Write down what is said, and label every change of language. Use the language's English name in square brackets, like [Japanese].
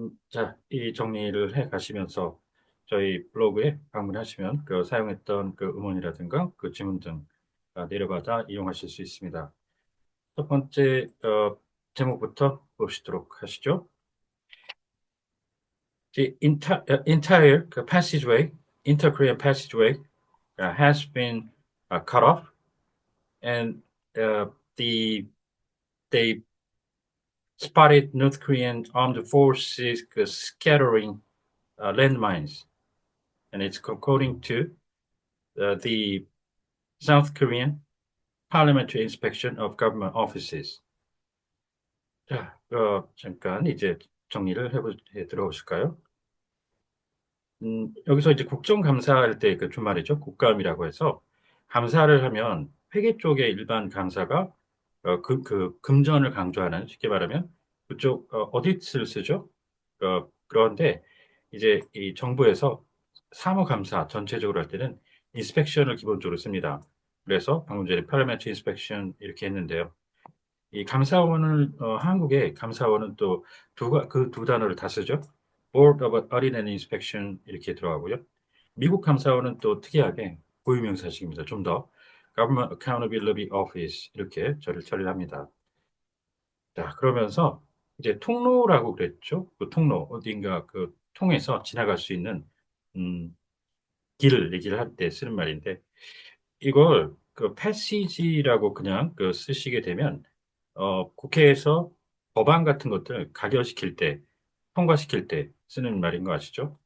[Korean] 자, 이 정리를 해 가시면서 저희 블로그에 방문하시면 그 사용했던 그 음원이라든가 그 지문 등 내려받아 이용하실 수 있습니다. 첫 번째 제목부터 보시도록 하시죠. [English] The entire passageway, inter-Korean passageway, has been cut off, and uh, the they spotted North Korean armed forces scattering landmines, and it's according to the South Korean Parliamentary Inspection of Government Offices. [Korean] 자, 잠깐 이제 정리를 해 들어보실까요? 여기서 이제 국정감사할 때 그 주말이죠. 국감이라고 해서 감사를 하면 회계 쪽에 일반 감사가 금전을 강조하는 쉽게 말하면 그쪽 어디트를 쓰죠. 그런데 이제 이 정부에서 사무감사 전체적으로 할 때는 인스펙션을 기본적으로 씁니다. 그래서 방금 전에 파라멘트 인스펙션 이렇게 했는데요. 이 감사원을 한국의 감사원은 또 그 두 단어를 다 쓰죠. Board of Audit and Inspection 이렇게 들어가고요. 미국 감사원은 또 특이하게 고유명사식입니다. 좀 더 Government Accountability Office 이렇게 처리를 합니다. 자, 그러면서 이제 통로라고 그랬죠. 그 통로 어딘가 그 통해서 지나갈 수 있는 음, 길을 얘기를 할 때 쓰는 말인데 이걸 그 패시지라고 그냥 그 쓰시게 되면 국회에서 법안 같은 것들 가결시킬 때, 통과시킬 때 쓰는 말인 거 아시죠?